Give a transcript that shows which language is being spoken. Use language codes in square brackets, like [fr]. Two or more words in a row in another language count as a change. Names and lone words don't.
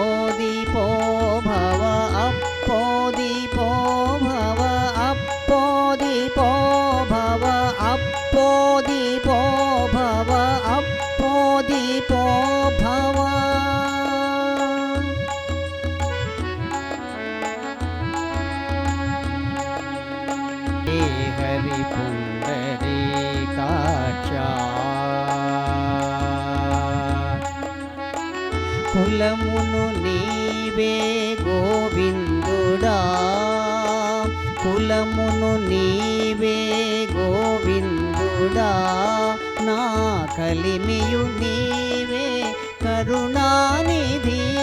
[pi] दीपो भव अप्पो दीपो भव अप्पो दीपो भव अप्पो दीपो भव अप्पो दीपो भव [sa] हे हरि पुंडरीकाक्षा [te] కులమును నీవే గోవిందుడా కులమును నీవే గోవిందుడా నా కలిమియు నీవే కరుణానిధి